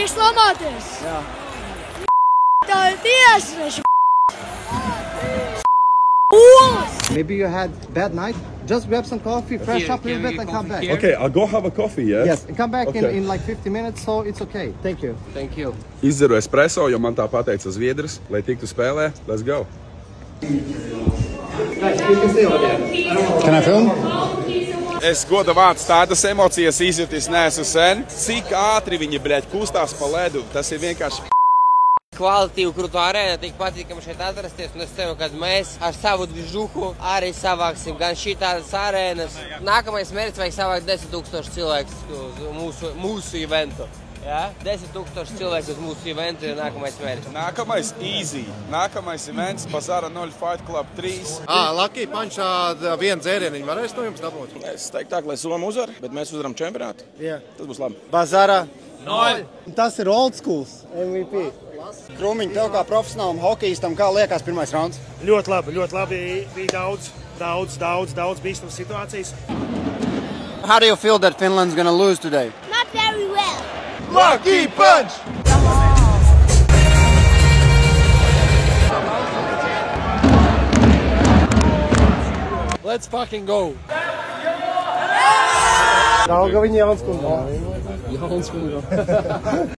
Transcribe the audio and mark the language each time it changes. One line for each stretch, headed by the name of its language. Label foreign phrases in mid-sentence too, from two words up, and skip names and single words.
Latvian: lamāties! Jā. Tā ir tiesneša!
English: Maybe you had bad night. Just grab some coffee, fresh up a little bit and come back. Okay, I'll go have a coffee, yes? Yes, and come back in like 50 minutes, so it's okay. Thank you. Thank you.
Latvian: Izdaru espresso, jo man tā pateica Zviedrs, lai tiktu spēlē.
English: Let's go. Can I film?
Latvian: Es goda vārds tādas emocijas izjutis neesmu sen. Cik ātri viņi, bļaļ, kustās pa ledu, tas ir vienkārši Kvalitīvu krūtu arēnu, tik patīkam šeit atrasties, un es ceru, ka mēs ar savu dvižuhu arī savāksim gan šitādas arēnas. Nākamais mērķis vajag savākt 10 000 cilvēku uz mūsu eventu. Ja? 10 000 cilvēku uz mūsu eventu ir nākamais mērķis. Nākamais easy. Nākamais events Bazara 0 Fight Club 3. Lucky Punchā vienu dzērienu viņi varēs no jums dabūt? Es teiktu tā, lai Soma uzvar, bet mēs uzvaram čempionātu. Jā. Tas būs labi. Bazara 0. Tas ir
English: old schools MVP.
Latvian: Krūmiņ, tev kā profesionālam hokejistam, kā liekas pirmais rauns? Ļoti labi. Bija daudz bīstamas situācijas.
English: How do you feel that Finland's gonna lose today? Not very well. Lucky Punch! Let's fucking go!
Latvian: Dauga viņa Jaunskundā.